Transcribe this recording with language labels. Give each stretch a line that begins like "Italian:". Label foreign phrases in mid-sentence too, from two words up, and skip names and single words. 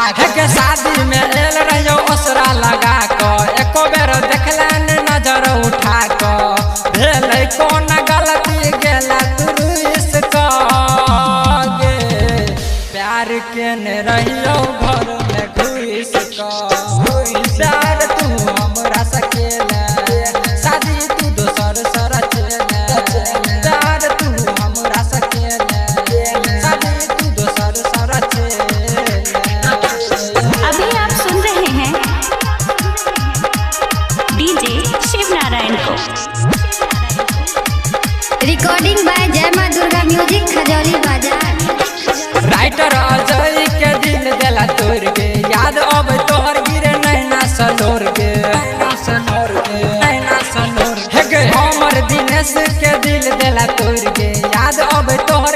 Angika: के शादी में एल रहियो असरा लगा क एको बेर देखला नहीं नजर उठा क भेलै कौन गलती गेला तू इसका गे प्यार के ने रहियो घर में घुस का प्यार तू हमरा सकेले शादी तू दोसर सारा चले प्यार तू हमरा सकेले शादी तू दोसर सारा चले।
Hindi: अभी आप सुन रहे हैं डीजे शिवनारायण को।
English: recording by
Hindi: जय मां दुर्गा म्यूजिक खजौली बाजार।
Angika: राइटर अजय के दिल देला तोड़ गे याद अब तोहर गिरे नैना सलोर गे नैना सलोर हे गे हमर दिनेश के दिल देला तोड़ गे याद अब तोहर